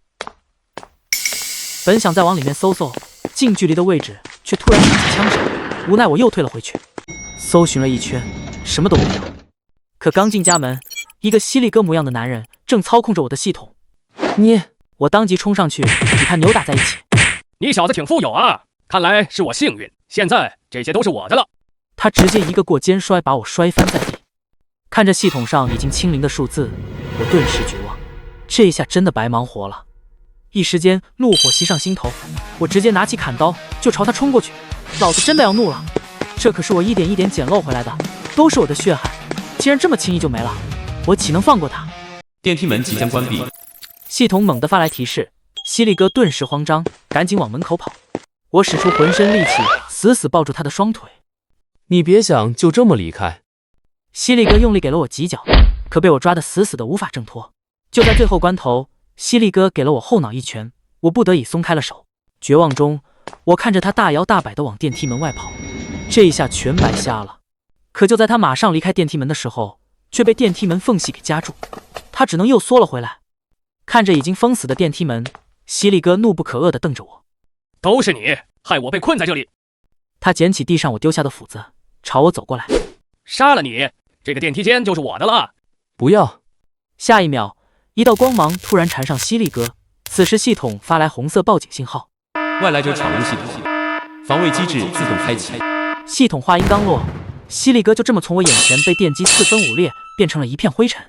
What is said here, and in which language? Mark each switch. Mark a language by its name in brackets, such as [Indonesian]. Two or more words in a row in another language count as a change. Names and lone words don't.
[Chinese] 本想再往裡面搜搜，近距離的位置卻突然響起槍聲，無奈我又退了回去。搜尋了一圈，什麼都沒有。可剛進家門，一個犀利哥模樣的男人正操控着我的系統。我當即衝上去與他扭打在一起。你小子挺富有啊，看來是我幸運，現在這些都是我的了。他直接一個过肩摔，把我摔翻在地。看着系統上已經清零的數字，我頓時絕望，這一下真的白忙活了。一時間怒火襲上心頭，我直接拿起砍刀就朝他衝過去。老子真的要怒了，這可是我一點一點撿漏回來的，都是我的血汗，既然這麼輕易就沒了，我豈能放過他？電梯門即將關閉，系統猛地發來提示，犀利哥頓時慌張，趕緊往門口跑。我使出渾身力氣，死死抱住他的雙腿。你別想就這麼離開。犀利哥用力給了我幾腳，可被我抓得死死的無法掙脫。就在最後關頭，犀利哥給了我後腦一拳，我不得已鬆開了手。絕望中，我看着他大搖大擺地往電梯門外跑，這一下全白瞎了。可就在他馬上離開電梯門的時候，卻被電梯門縫隙給夾住，他只能又縮了回來。看着已經封死的電梯門，犀利哥怒不可遏地瞪着我。都是你害我被困在這裡。他撿起地上我丟下的斧子，朝我走過來。殺了你，這個電梯間就是我的了。不要！下一秒，一道光芒突然纏上犀利哥，此時系統發來紅色報警信號，外來者闖入系統，防衛機制自動開啟。系統話音剛落，犀利哥就這麼從我眼前被電擊四分五裂，變成了一片灰塵。